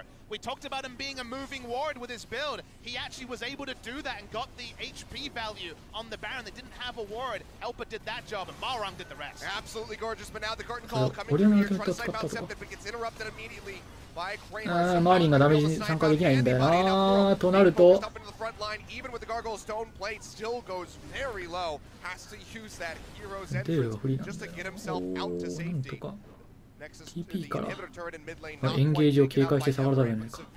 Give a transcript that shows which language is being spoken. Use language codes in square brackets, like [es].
[en] We talked about him being a moving ward with his build. He actually was able to do that and got the HP value on the Baron. They didn't have a ward. Helper did that job, and Malrang did the rest. Absolutely gorgeous, but now the curtain call coming through here, trying to snipe out Septic, but gets interrupted immediately by Kramer. [ja] マーリンがダメージ参加できないんだよな。となると、 [en] front line, even with the gargoyle stone plate, still goes very low. Has to use that hero's entrance just to get himself out to safety. [ja] TP からエンゲージを警戒して下がるだろうね。